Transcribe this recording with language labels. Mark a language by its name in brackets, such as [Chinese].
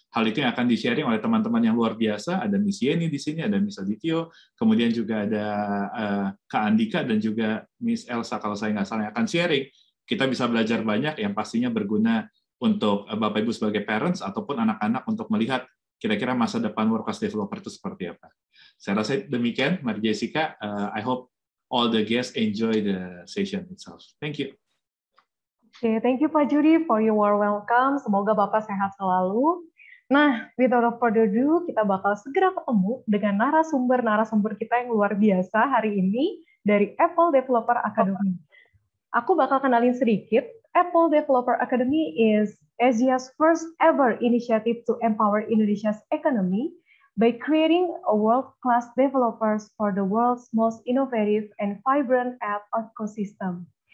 [Indonesian] Hal itu yang akan di-sharing oleh teman-teman yang luar biasa. Ada Miss Yeni di sini, ada Miss Adityo, kemudian juga ada Kak Andika dan juga Miss Elsa kalau saya nggak salah yang akan sharing. Kita bisa belajar banyak yang pastinya berguna untuk Bapak Ibu sebagai parents ataupun anak-anak untuk melihat kira-kira masa depan WordPress developer itu seperti apa. Saya rasa demikian, Mari Jessica. [English] I hope all the guests enjoy the session itself. Thank you. Oke, thank you Pak Judi for your warm welcome. [Indonesian] Semoga Bapak sehat selalu. Nah, [English] without further ado, [Indonesian] kita bakal segera ketemu dengan narasumber-narasumber kita yang luar biasa hari ini dari Apple Developer Academy. Aku bakal kenalin sedikit. [English] Apple Developer Academy is Asia's first ever initiative to empower Indonesia's economy by creating a world-class developers for the world's most innovative and vibrant app ecosystem.